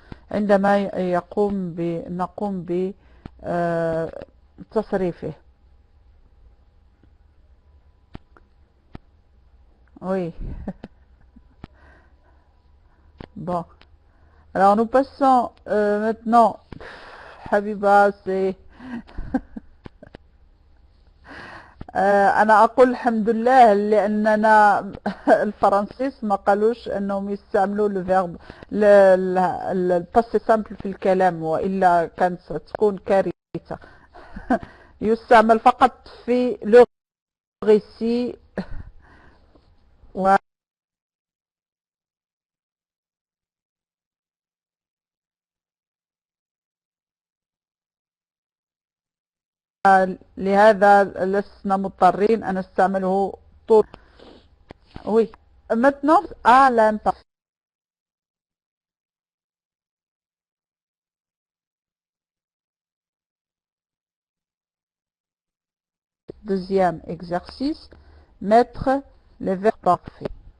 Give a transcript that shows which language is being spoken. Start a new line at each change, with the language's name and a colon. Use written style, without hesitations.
Arabic: عندما نقوم بتصريفه.
French: Oui. Bon. Alors nous passons maintenant.
Arabic: حبيبة
French: c'est
Arabic: أنا أقول الحمد لله لأننا الفرنسيس ما قالوش أنهم يستعملوا الفيرب الباسي سامبل في الكلام، وإلا كانت ستكون كارثة. يستعمل فقط في لو ريسي لهذا لسنا مضطرين أن نستعمله طول.
French: Oui. Maintenant, à l'imparfait. Deuxième exercice, mettre les verbes parfaits.